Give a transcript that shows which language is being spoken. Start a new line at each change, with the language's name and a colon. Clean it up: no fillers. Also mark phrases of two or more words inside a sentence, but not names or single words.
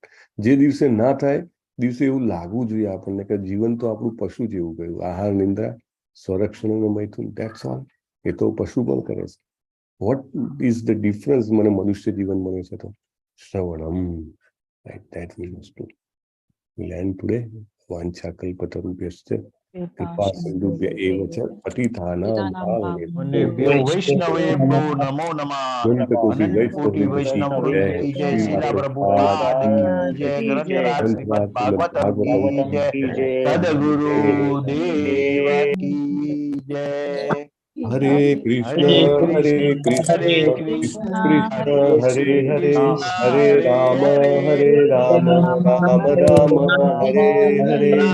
Gujarati: જે દિવસે ના થાય દિવસે એવું લાગવું જોઈએ આપણને કે જીવન તો આપણું પશુ જેવું ગયું. આહાર, નિંદ્રા, સંરક્ષણ અને મૈથુન,
English: That's all.
Gujarati: એ તો પશુ પણ કરે છે.
English: What is the difference?
Gujarati: મને મનુષ્ય જીવન મળે છે તો શ્રવણમ, રાઈટ?
English: That we must do. We'll end today.
Sanskrit: वाञ्छा कल्पतरुभ्यश्च कृपा सिन्धुभ्य एव च पतितानाम् પુણ્યેભ્યો વૈષ્ણવેભ્યો નમો નમઃ.
Hindi: अनंत कोटि वैष्णव वृंद की जय. शीला प्रभुपाद की जय. ग्रंथराज श्रीमद भागवतम की जय. सदगुरु देव की जय.
Sanskrit: હરે કૃષ્ણ હરે કૃષ્ણ કૃષ્ણ હરે હરે હરે રામ રામ રામ હરે હરે.